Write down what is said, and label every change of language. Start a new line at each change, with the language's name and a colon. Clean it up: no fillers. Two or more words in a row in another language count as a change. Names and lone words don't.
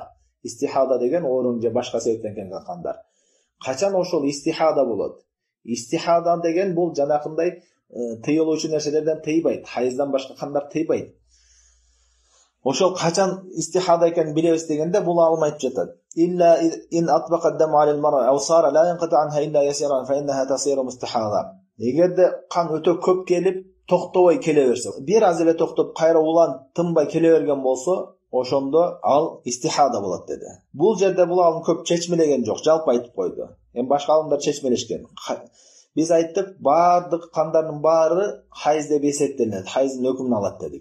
Kyrgyz: Истихада деген оорун же башка себептен келген кандар. Качан ошол истихада болот? Истихада деген бул жанакындай тыйылуучу нерселерден тыйбайт. Хайздан башка кандар тыйбайт. Ошол качан истихада экенин билебиз дегенде бул алым айтып жатат.
Arabic: إلا إن أطبق الدم على المرأة أو صار لا ينقطع عنها إلا يسيرا فإنها تصير مستحاضة.
Kyrgyz: Эгерде кан өтө көп келип, токтобой келе берсе, бир аз эле токтоп кайра улан тынбай келе берген болсо, ошондо ал истихада болот деди. Бул жерде бул алым көп чечмелеген жок, жалпы айтып койду. Эми башка алымдар чечмелешкен. Биз айттык, бардык кандардын баары хайз деп эсептелет, хайздын өкүмүн алат дедик.